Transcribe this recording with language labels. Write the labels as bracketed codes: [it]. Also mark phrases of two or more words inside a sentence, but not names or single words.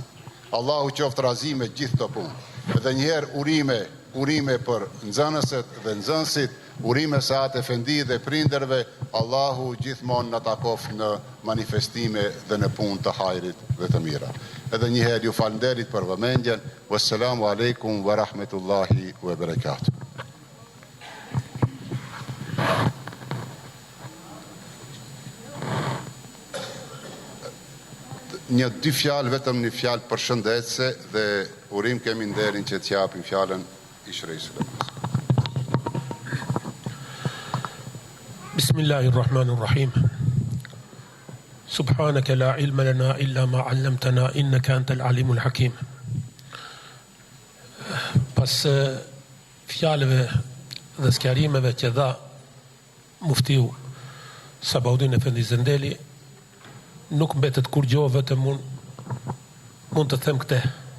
[sq] Allahu qoftë razi me gjithë të punë. Edhe njëherë urime për nxënësit dhe nxënësit, urime Saat Efendi dhe prinderve, Allahu gjithmonë na takof në manifestime dhe në punë të hajrit dhe të mira. Edhe njëherë ju falënderit për vëmendjen. [ar] والسلام عليكم ورحمة الله وبركاته. [sq] Dy fjalë, vetëm një fjalë përshëndetëse dhe urim kemi nderin që t'japim fjalën Ishrej Sulejmani. [ar] بسم الله الرحمن الرحيم. سبحانك لا علم لنا إلا ما علمتنا إنك أنت العليم الحكيم. [sq] Pas fjalëve dhe sqarimeve që dha muftiu Sabaudin Efendi Zendeli, nuk mbetet kur gjo, vetëm mund të them këte.